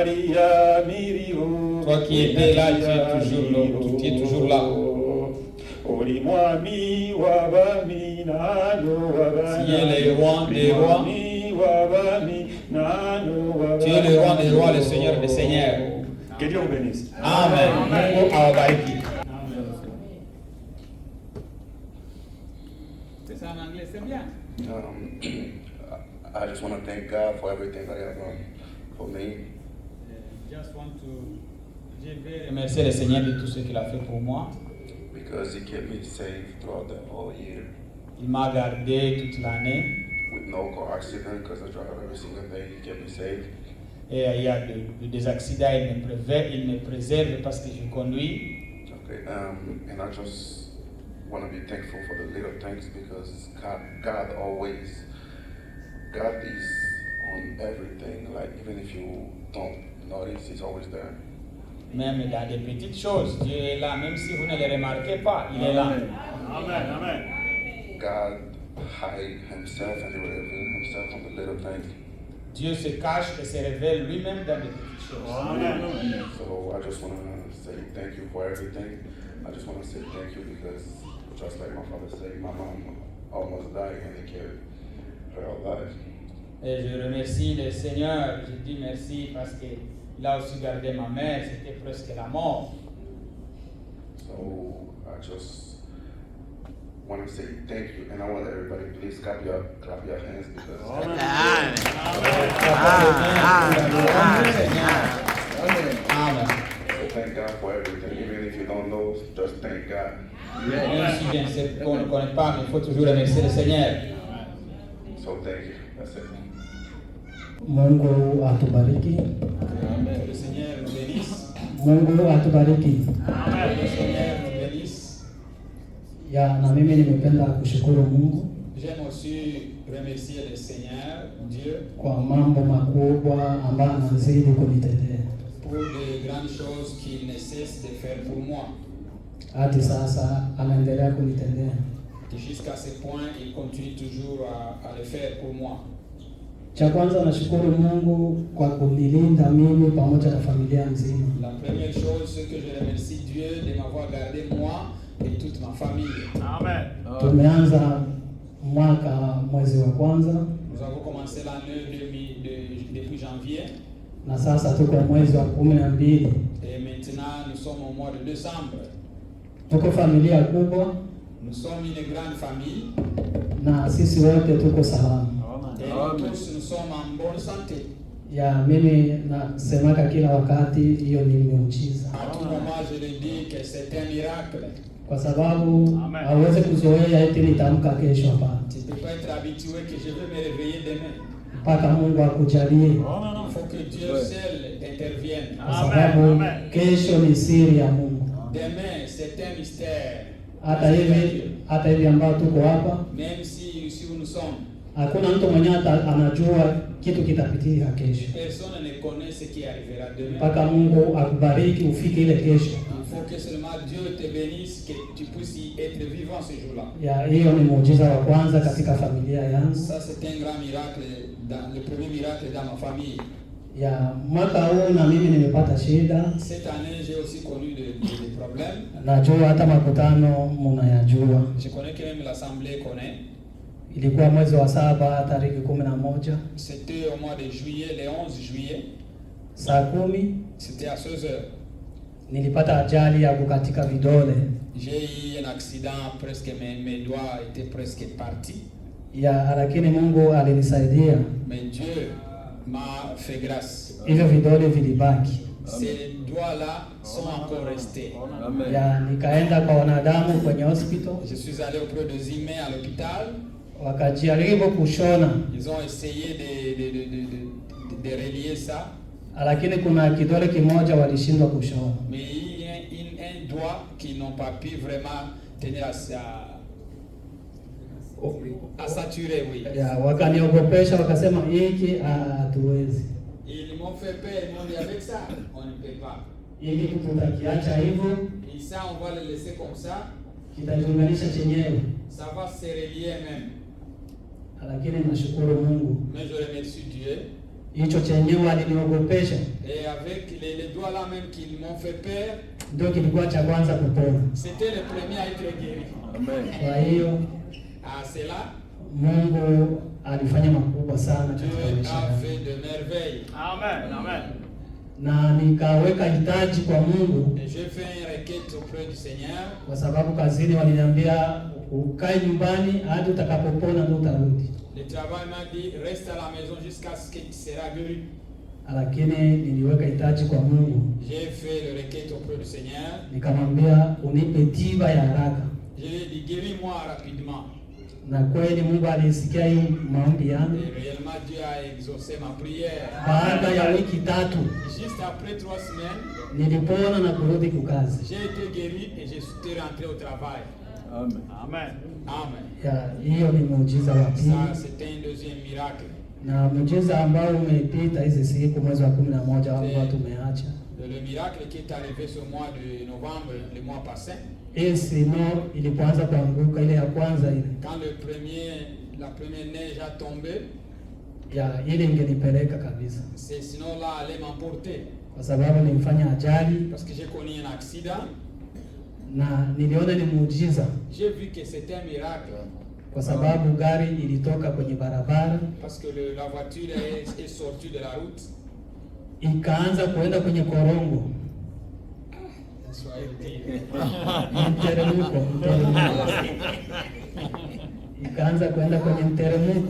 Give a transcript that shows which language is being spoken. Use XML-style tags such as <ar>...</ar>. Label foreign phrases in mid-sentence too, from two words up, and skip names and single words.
<fr>Toi qui étais là, tu es toujours là. Tu es le roi des rois. Tu es le roi des rois, le Seigneur des seigneurs. Que Dieu vous bénisse.</fr> <sw>Amen. Mungu awabariki.</sw> <fr>C'est ça en anglais, c'est bien.</fr> <en>I just want to thank God for everything that He has done for me. Just want to give</en> <fr>Remercier le Seigneur de tout ce qu'il a fait pour moi.</fr> <en>Because He kept me safe throughout the whole year.</en> <fr>Il m'a gardé toute l'année.</fr> <en>With no car accident, because I drive every single day. He kept me safe.</en> <fr>Et il y a des accidents, il me préserve parce que je conduis.</fr> <en>Okay, and I just want to be thankful for the little things because God is on everything. Like even if you don't notice, He's always there.</en> <fr>Même dans des petites choses, Dieu est là, même si vous ne le remarquez pas, il est là. Amen. Amen.</fr> <en>God hide Himself and He will reveal Himself on the little things.</en> <fr>Dieu se cache et se révèle lui-même dans des petites choses. Amen.</fr> <en>So I just want to say thank you for everything. I just want to say thank you because just like my father said, my mom almost died and He kept her alive.</en> <fr>Et je remercie le Seigneur, je dis merci parce qu'il a aussi gardé ma mère, c'était presque la mort.</fr> <en>So I just want to say thank you, and I want everybody please clap your hands because. Amen. So thank God for everything, even if you don't know, just thank God.</en> <fr>Même si on ne connaît pas, mais il faut toujours remercier le Seigneur.</fr> <en>So thank you. That's it.</en> <sw>Mungu atubariki.</sw> <fr>Que le Seigneur nous bénisse.</fr> <sw>Mungu atubariki.</sw> <fr>Que le Seigneur nous bénisse.</fr> <sw>Ya, na mimi nimependa kushukuru Mungu</sw> <fr>J'aime aussi remercier le Seigneur, Dieu,</fr> <sw>kwa mambo makubwa ambayo anazidi kunitendea.</sw> <fr>pour les grandes choses qu'il ne cesse de faire pour moi.</fr> <sw>Hadi sasa anaendelea kunitendea.</sw> <fr>Et jusqu'à ce point, il continue toujours à le faire pour moi.</fr> <sw>Cha kwanza nashukuru Mungu kwa kunilinda mimi pamoja na familia nzima.</sw> <fr>La première chose, c'est que je remercie Dieu de m'avoir gardé moi et toute ma famille. Amen.</fr> <sw>Tumeanza mwaka mwezi wa kwanza</sw> <fr>Nous avons commencé l'année depuis janvier</fr> <sw>na sasa tuko mwezi wa 12.</sw> <fr>et maintenant nous sommes au mois de décembre.</fr> <sw>Tuko familia kubwa</sw> <fr>Nous sommes une grande famille</fr> <sw>na sisi wote tuko salama.</sw> <fr>et nous tous nous sommes en bonne santé.</fr> <sw>Ya, mimi nasemaka kila wakati hiyo ni muujiza,</sw> <fr>À tout moment, je le dis que c'est un miracle.</fr> <sw>kwa sababu hauwezi kuzoea eti nitaamka kesho. Hapana,</sw> <fr>Tu ne peux pas être habitué que je vais me réveiller demain.</fr> <sw>mpaka Mungu akujalie,</sw> <fr>Il faut que Dieu seul intervienne.</fr> <sw>kwa sababu kesho ni siri ya Mungu.</sw> <fr>Demain, c'est un mystère.</fr> <sw>Hata hivi ambao tuko hapa,</sw> <fr>Même si ici où nous sommes,</fr> <sw>hakuna mtu mwenyewe anajua kitu kitapitika kesho,</sw> <fr>personne ne connaît ce qui arrivera demain.</fr> <sw>mpaka Mungu akubariki ufike ile kesho.</sw> <fr>Il faut que seulement Dieu te bénisse, que tu puisses y être vivant ce jour-là.</fr> <sw>Ya, hiyo ni muujiza wa kwanza katika familia yangu.</sw> <fr>Ça, c'est un grand miracle, le premier miracle dans ma famille.</fr> <sw>Ya, mwaka huu na mimi nimepata shida.</sw> <fr>Cette année, j'ai aussi connu des problèmes.</fr> <sw>Najua hata makutano mnayajua.</sw> <fr>Je connais que même l'Assemblée connaît.</fr> <sw>Ilikuwa mwezi wa 7 tarehe 11</sw> <fr>C'était au mois de juillet, le 11 juillet.</fr> <sw>saa 10</sw> <fr>C'était à 16 heures.</fr> <sw>nilipata ajali ya kukatika vidole.</sw> <fr>J'ai eu un accident, presque mes doigts étaient presque partis.</fr> <sw>Ya, lakini Mungu alinisaidia.</sw> <fr>Mais Dieu m'a fait grâce.</fr> <sw>Hivyo vidole vilibaki.</sw> <fr>Ces doigts-là sont encore restés.</fr> <sw>Ya, nikaenda kwa wanadamu kwenye hospital,</sw> <fr>Je suis allé auprès des humains à l'hôpital.</fr> <sw>wakajaribu kushona,</sw> <fr>Ils ont essayé de relier ça.</fr> <sw>lakini kuna kidole kimoja walishindwa kushona.</sw> <fr>Mais il y a un doigt qu'ils n'ont pas pu vraiment tenir à saturer, oui.</fr> <sw>Ya, wakaniogopesha, wakasema hiki hatuwezi,</sw> <fr>Ils m'ont fait peur, ils m'ont dit avec ça, on ne peut pas.</fr> <sw>hiki tutakiacha hivyo,</sw> <fr>Et ça, on va le laisser comme ça,</fr> <sw>kitajiunganisha chenyewe.</sw> <fr>ça va se relier même.</fr> <sw>Lakini nashukuru Mungu,</sw> <fr>Mais je remercie Dieu.</fr> <sw>hicho chenyewe aliniogopesha</sw> <fr>Et avec les doigts là même qu'ils m'ont fait peur,</fr> <sw>ndio kilikuwa cha kwanza kupona.</sw> <fr>c'était le premier à être guéri.</fr> <sw>Kwa hiyo</sw> <fr>À cela,</fr> <sw>Mungu alifanya makubwa sana katika</sw> <fr>Dieu</fr> <sw>maisha</sw> <fr>a</fr> <sw>yangu.</sw> <fr>fait de merveilles. Amen, amen.</fr> <sw>Na nikaweka hitaji kwa Mungu</sw> <fr>Et j'ai fait une requête auprès du Seigneur.</fr> <sw>kwa sababu kazini waliniambia ukae nyumbani hadi utakapopona ndio utarudi.</sw> <fr>Le travail m'a dit reste à la maison jusqu'à ce que tu seras guéri.</fr> <sw>Lakini niliweka hitaji kwa Mungu.</sw> <fr>J'ai fait le requête auprès du Seigneur.</fr> <sw>Nikamwambia unipe tiba ya haraka.</sw> <fr>Je lui ai dit guéris-moi rapidement.</fr> <sw>Na kweli Mungu alisikia hiyo maombi yangu.</sw> <fr>Et réellement Dieu a exaucé ma prière.</fr> <sw>Baada ya wiki 3</sw> <fr>Juste après 3 semaines,</fr> <sw>nilipona na kurudi kukazi.</sw> <fr>j'ai été guéri et je suis rentré au travail. Amen. Amen. Amen.</fr> <sw>Ya, hiyo ni muujiza wa pili.</sw> <fr>Ça, c'était un deuxième miracle.</fr> <sw>Na muujiza ambao umepita hizi siku mwezi wa 11 ambao tumeacha.</sw> <fr>Le miracle qui est arrivé ce mois de novembre, le mois passé.</fr> <sw>Hii sino ilipoanza kuanguka ile ya kwanza ile.</sw> <fr>Quand la première neige a tombé,</fr> <sw>Ya ile ingenipeleka kabisa.</sw> <fr>sinon là allait m'emporter.</fr> <sw>Kwa sababu nilifanya ajali</sw> <fr>Parce que j'ai connu un accident.</fr> <sw>na niliona ni muujiza.</sw> <fr>J'ai vu que c'était un miracle.</fr> <sw>Kwa sababu gari ilitoka kwenye barabara</sw> <fr>Parce que la voiture est sortie de la route.</fr> <sw>ikaanza kuenda kwenye korongo. Mteremko. Ikaanza kuenda kwenye mteremko.</sw>